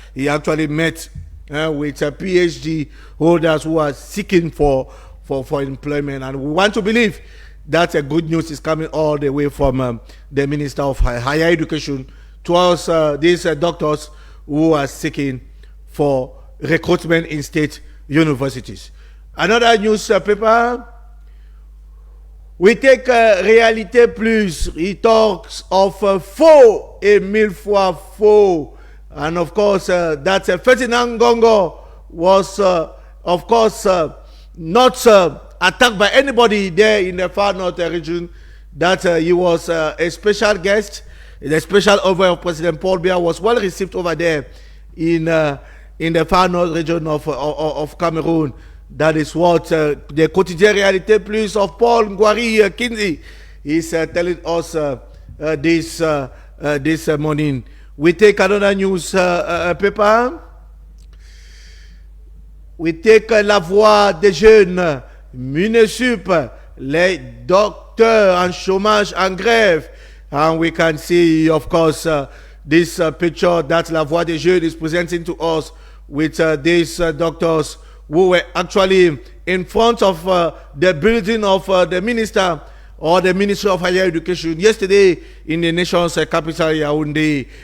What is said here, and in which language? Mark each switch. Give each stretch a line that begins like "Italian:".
English: He actually met with PhD holders who are seeking for employment, and we want to believe that good news is coming all the way from the Minister of Higher Education towards these doctors who are seeking for recruitment in state universities. Another newspaper, We take Réalité Plus. He talks of
French: faux et mille fois faux.
English: And of course, that Ferdinand Gongo was, of course, not attacked by anybody there in the far north region. That he was a special guest. The special over of President Paul Biya was well received over there in the far north region of Cameroon. That is what the quotidien Réalité Plus of Paul Ngwari Kinsey is telling us this morning. We take another news paper. We take
French: La Voix des jeunes, MUNESUP, les docteurs en chômage en grève.
English: And we can see, of course, this picture that La Voix des jeunes is presenting to us with these doctors who were actually in front of the building of the minister or the Ministry of Higher Education yesterday in the nation's capital, Yaoundé.